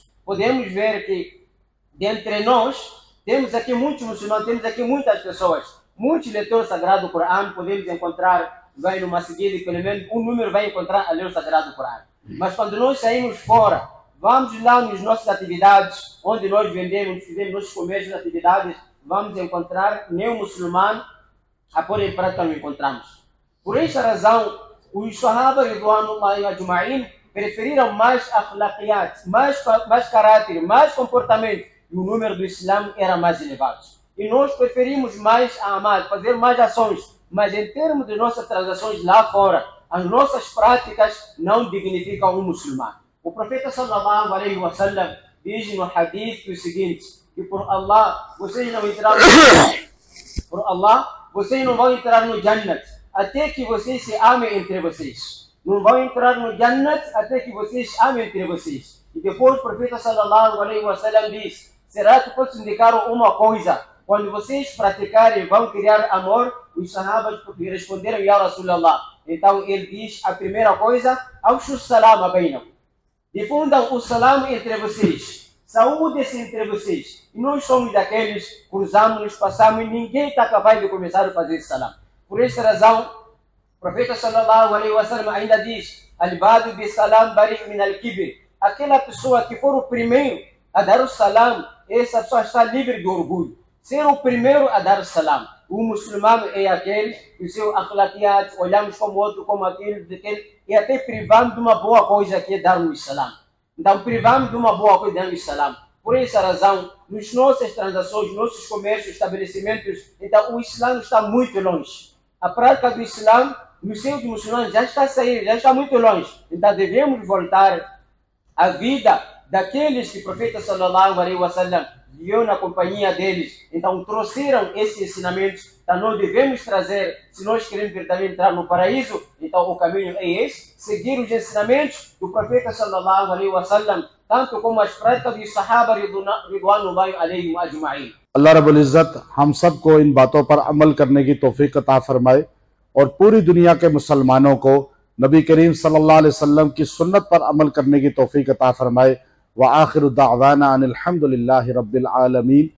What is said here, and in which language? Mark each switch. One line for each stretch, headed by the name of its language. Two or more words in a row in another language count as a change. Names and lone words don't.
Portuguese: Podemos ver que, dentre nós, temos aqui muitos muçulmanos, temos aqui muitas pessoas, muitos leitores sagrados do Corão, podemos encontrar, vai numa seguida e pelo menos um número vai encontrar a ler o sagrado Corão. Mas quando nós saímos fora, vamos lá nas nossas atividades, onde nós vendemos, fizemos nossos comércios, atividades, vamos encontrar nenhum muçulmano, a pôr em prática não encontramos. Por esta razão, os
Arabic: الصحابة رضوان الله أجمعين
Portuguese: preferiram mais akhlaqiyat, mais caráter, mais comportamento, e o número do Islã era mais elevado. E nós preferimos mais amal, fazer mais ações, mas em termos de nossas transações lá fora, as nossas práticas não dignificam um muçulmano. O profeta
Arabic: صلى الله عليه وسلم
Portuguese: diz no hadith o seguinte, que por Allah vocês não entraram por Allah vocês não vão entrar no Jannat até que vocês se amem entre vocês. Não vão entrar no Jannat até que vocês amem entre vocês. E depois o profeta
Arabic: صلى الله عليه وسلم
Portuguese: diz, será que posso indicar uma coisa? Quando vocês praticarem, vão criar amor? Os sahabas responderam,
Arabic: يا رسول الله.
Portuguese: Então ele diz, a primeira coisa,
Arabic: أفشوا السلام بينكم.
Portuguese: Difundam o salam entre vocês. Saúde-se entre vocês. E nós somos daqueles, cruzamos, passamos, e ninguém está capaz de começar a fazer salam. Por essa razão, o profeta
Arabic: صلى الله عليه وسلم
Portuguese: ainda diz,
Arabic: البادئ بالسلام بريء من الكبر.
Portuguese: Aquela pessoa que for o primeiro a dar o salam, essa pessoa está livre de orgulho. Ser o primeiro a dar salam. O muçulmano é aquele que o seu akhlaqiyat, olhamos como outro, como aquele, e até privamos de uma boa coisa que é dar o salam. Então privamos de uma boa coisa de dar o salam. Por essa razão, nas nossas transações, nossos comércios, estabelecimentos, então o Islã está muito longe. A prática do Islã, no seio de muçulmanos, já está saindo, já está muito longe. Então devemos voltar à vida daqueles que o profeta
Arabic: صلى الله عليه وسلم
Portuguese: viu na companhia deles. Então trouxeram esses ensinamentos. Então nós devemos trazer, se nós queremos verdadeiramente entrar no paraíso, então o caminho é esse, seguir os ensinamentos do profeta
Arabic: صلى الله عليه وسلم,
Portuguese: tanto como as práticas dos
Arabic: الصحابة رضوان الله عليهم أجمعين. الله رب العزة
Urdu: ہم سب کو ان باتوں پر عمل کرنے کی توفیق عطا فرمائے اور پوری دنیا کے مسلمانوں کو نبی کریم
Arabic: صلى الله عليه وسلم
Urdu: کی سنت پر عمل کرنے کی توفیق عطا فرمائے.
Arabic: وآخر دعوانا أن الحمد لله رب العالمين.